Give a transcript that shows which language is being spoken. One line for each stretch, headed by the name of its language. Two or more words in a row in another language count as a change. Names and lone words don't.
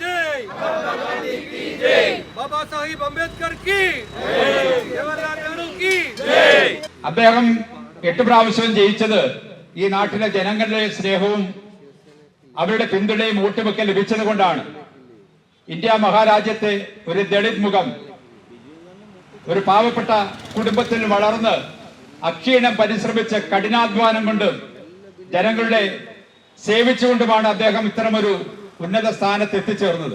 Hindi: जय, बाबा साहिब अम्बेडकर की जवाहरलाल नेहरू की जय.
Malayalam: അദ്ദേഹം 8 പ്രാവശ്യം ജയിച്ചത് ഈ നാട്ടിലെ ജനങ്ങളുടെ സ്നേഹവും അവരുടെ പിന്തുണയും വോട്ടുമൊക്കെ ലഭിച്ചത് കൊണ്ടാണ്. ഇന്ത്യ മഹാരാജ്യത്തെ ഒരു ദളിത് മുഖം, ഒരു പാവപ്പെട്ട കുടുംബത്തിൽ വളർന്ന് അക്ഷീണം പരിശ്രമിച്ച് കഠിനാധ്വാനം കൊണ്ട് ജനങ്ങളുടെ സേവിച്ചുകൊണ്ടുമാണ് അദ്ദേഹം ഇത്തരമൊരു ഉന്നത സ്ഥാനത്ത് എത്തിച്ചേർന്നത്.